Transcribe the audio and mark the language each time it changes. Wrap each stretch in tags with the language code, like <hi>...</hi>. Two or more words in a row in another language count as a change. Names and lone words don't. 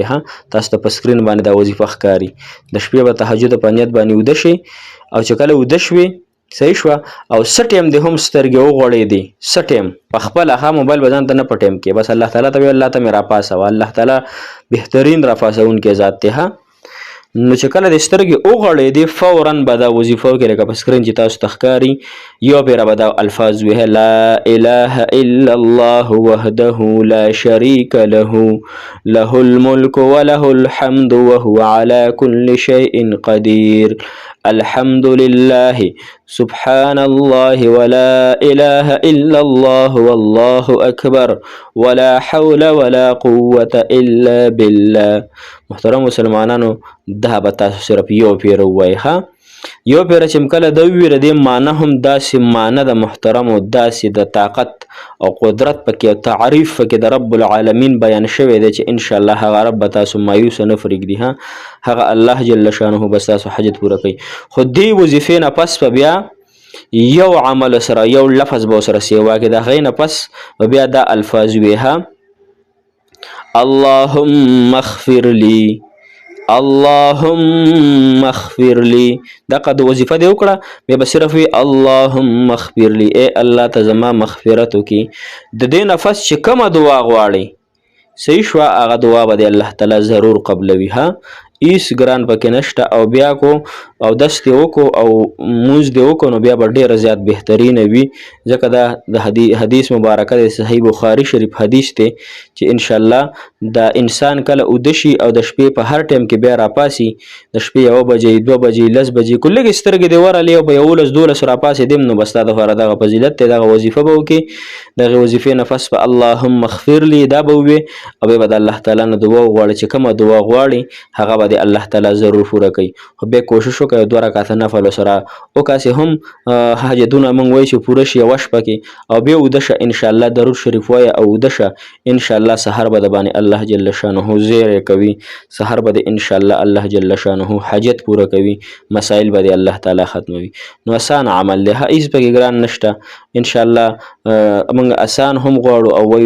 <ps>تاسو ته په سکرین باندې دا وظیفه ښکاري، د شپې به تهجد په نیت باندې ویده شئ او چې کله ویده شوې صحیح شوه او څه ټایم دې هم سترګې وغوړېدې، څه ټایم په خپله موبایل به ځان ته نه په ټایم کې، بس الله تعالی ته وایي الله ته مې راپاسوه، الله تعالی بهترین راپاسونکی ذات دی. نو چې کله د سترګې وغړېدې فوراً به دا وظیفه وکړې، لکه په سکرین چې تاسو ته ښکاري، یو پیره به دا الفاظ ویه</ps> <ar>لا اله الا الله وحده لا شریک له له الملک وله الحمد وهو على كل شيء قدير الحمد لله سبحان الله ولا إله إلا الله والله أكبر ولا حول ولا قوة إلا بالله.</ar> <ps>محترم مسلمانانو دا به تاسو صرف یو پیره ووایئ. یو پیره چې کله د وویل د دې معنی هم داسې معنی د محترمو داسې د طاقت او قدرت پکې او تعریف پکې د رب العالمین بیان شوی دی چې انشاءالله هغه رب به تاسو مایوسه نه پرېږدي، هغه الله جل شانه به ستاسو حاجت پوره کوي. خو دې وظیفې نه پس به بیا یو عمل سره یو لفظ به ورسره سیوا کړي، د هغې نه پس به بیا دا الفاظ ویې</ps> <ar>اللهم اغفر لي اللهم اغفر لي.</ar> <ps>دغه د وظیفه دې وکړه، بیا به صرف وي</ps> <ar>اللهم اغفر لي،</ar> <ps>ای الله ته زما مغفرت وکړي. د دې نه پس چې کومه دعا غواړئ صحیح شوه هغه دعا به د الله تعالی ضرور قبلوي. هیڅ ګران پکې نشته. او بیا کو او دس دې وکړو او مونځ دې وکړو نو بیا به ډېره زیات بهترینه وي، ځکه دا د حدیث مبارکه د صحیح بخاري شریف حدیث دی چې انشاءالله د انسان کله اوده شي او د شپې په هر ټایم کې بیا راپاسي د شپې 1 بجې 2 بجې 10 بجې کو لږې سترګې دې ورغلې او په 11 12 راپاسېدم نو بس تا دپاره دغه فضیلت دی دغه وظیفه به وکړې دغې وظیفې نه پس به</ps> <ar>اللهم اغفر لي</ar> <ps>دا به ووې او بیا به د الله تعالی نه دعا وغواړې چې کومه دعا غواړې هغه به د الله تعالی ضرور پوره کوي خو بیا کوشش وکړه 2 رکعته نفل ورسره وکاسې هم حاجتونه موږ وایو چې پوره شي یوه شپه کې او بیا اوده شه انشاءالله درود شریف وایه او اوده شه انشاءالله سحر به د باندې الله جل شانه زیری کوي سحر به د انشاءالله الله جل شانه حاجت پوره کوي مسائل به د الله تعالی ختموي نو اسان عمل دی هیڅ پکې ګران نشته انشاءالله موږ اسان هم غواړو او وایو</ps>